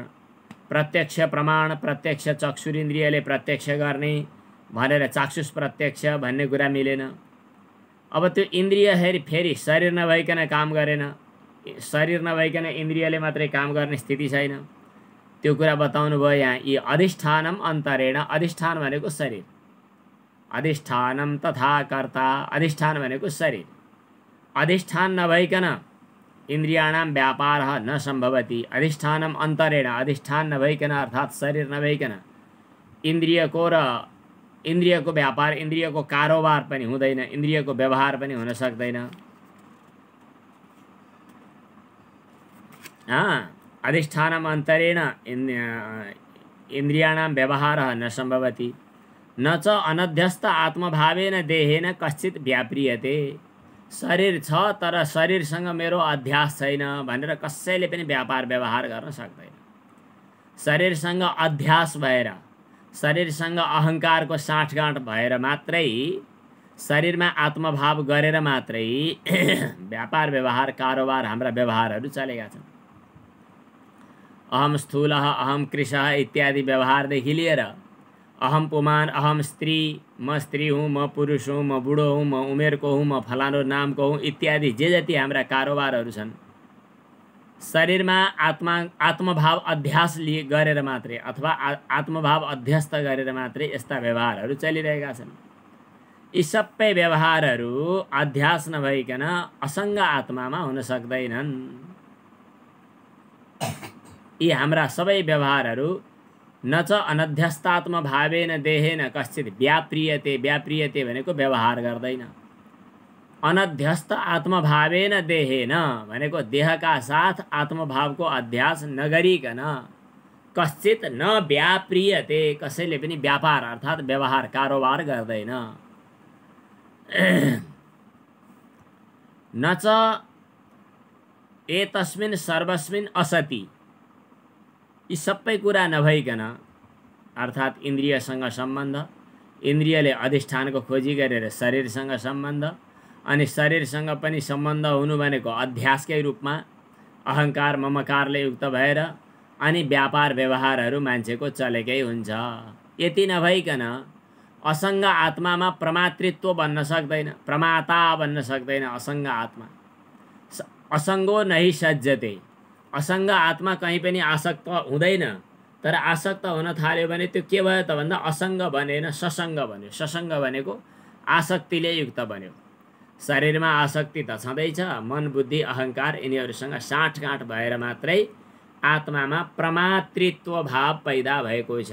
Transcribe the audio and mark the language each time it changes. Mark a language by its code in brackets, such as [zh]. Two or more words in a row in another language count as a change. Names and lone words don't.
[ne] प्रत्यक्ष प्रमाण, प्रत्यक्ष चक्षुरिन्द्रियले प्रत्यक्ष गर्ने भनेर चाक्षुष प्रत्यक्ष भन्ने कुरा मिलेन। अब त्यो इन्द्रिय फेरि शरीर नभइकन काम गरेन, शरीर नभइकन इन्द्रियले मात्रै काम गर्ने स्थिति छैन। त्यो कुरा बताउनु भयो यहाँ। यी [sa] अधिष्ठानम अन्तरेण, [ne] अधिष्ठान भनेको शरीर, [sa] अधिष्ठानम तथा कर्ता, [ne] अधिष्ठान भनेको शरीर। [sa] अधिष्ठान नभइकन इन्द्रियाणाम व्यापारः न सम्भवति। अधिष्ठानम अन्तरेण, [ne] अधिष्ठान नभइकन अर्थात् शरीर नभइकन इन्द्रियको व्यापार, इन्द्रियको कारोबार पनि हुँदैन, इन्द्रियको व्यवहार पनि हुन सक्दैन। [sa] अधिष्ठानम अन्तरेण इन्द्रियाणाम व्यवहारः न सम्भवति। न च अनध्यस्त आत्मभावेन देहेन कश्चित् व्याप्रियते। [ne] शरीर छ तर शरीरसँग मेरो अध्यास छैन भनेर कसैले पनि व्यापार व्यवहार गर्न सक्दैन। शरीरसँग अध्यास भएर, शरीरसँग अहङ्कारको साँठगाँठ भएर मात्रै, शरीरमा आत्मभाव गरेर मात्रै व्यापार व्यवहार कारोबार हाम्रा व्यवहारहरू चलेका छन्। [sa] अहम स्थूलः, अहम कृशः इत्यादि [ne] व्यवहारदेखि लिएर [sa] अहम पुमान, अहम स्त्री, [ne] म स्त्री हूँ, म पुरुष हूँ, म बुढो हूँ, म उमेरको हूँ, म फलानो नामको हूँ इत्यादि जे जति हाम्रा कारोबारहरू छन्, शरीरमा आत्मभाव अध्यास गरेर मात्रै अथवा आत्मभाव अध्यस्त गरेर मात्रै यस्ता व्यवहारहरू चलिरहेका छन्। यी सबै व्यवहारहरू अध्यास नभइकन असङ्ग आत्मामा हुन सक्दैनन्। यी हाम्रा सबै व्यवहारहरू [sa] न च अनध्यस्तात्म भावेन देहेन कश्चित् व्याप्रियते। [ne] व्याप्रियते भनेको व्यवहार गर्दैन। [sa] अनध्यस्त आत्मभावेन देहेन [ne] भनेको देहका साथ आत्मभावको अध्यास नगरिकन [sa] कश्चित् न व्याप्रियते, [ne] कसैले पनि व्यापार अर्थात् व्यवहार कारोबार गर्दैन। [sa] न च एतस्मिन् सर्वस्मिन् असति। [ne] यी सबै कुरा नभइकन अर्थात् इन्द्रियसँग सम्बन्ध, इन्द्रियले अधिष्ठानको खोजी गरेर शरीरसँग सम्बन्ध, अनि शरीरसँग पनि सम्बन्ध हुनु भनेको अध्यासकै रूपमा अहङ्कार ममकारले युक्त भएर अनि व्यापार व्यवहारहरू मान्छेको चलेकै हुन्छ। यति नभइकन असङ्ग आत्मामा प्रमातृत्व बन्न सक्दैन, प्रमाता बन्न सक्दैन। [sa] असङ्ग आत्मा असङ्गो नहि सज्जते। [ne] असङ्ग आत्मा कहीँ पनि आसक्त हुँदैन। तर आसक्त हुन थाल्यो भने त्यो के भयो त भन्दा असङ्ग बनेन, ससङ्ग बन्यो। ससङ्ग भनेको आसक्तिले युक्त बन्यो। शरीरमा आसक्ति त छँदैछ, मन बुद्धि अहङ्कार यिनीहरूसँग साँठगाँठ भएर मात्रै आत्मामा प्रमातृत्व भाव पैदा भएको छ।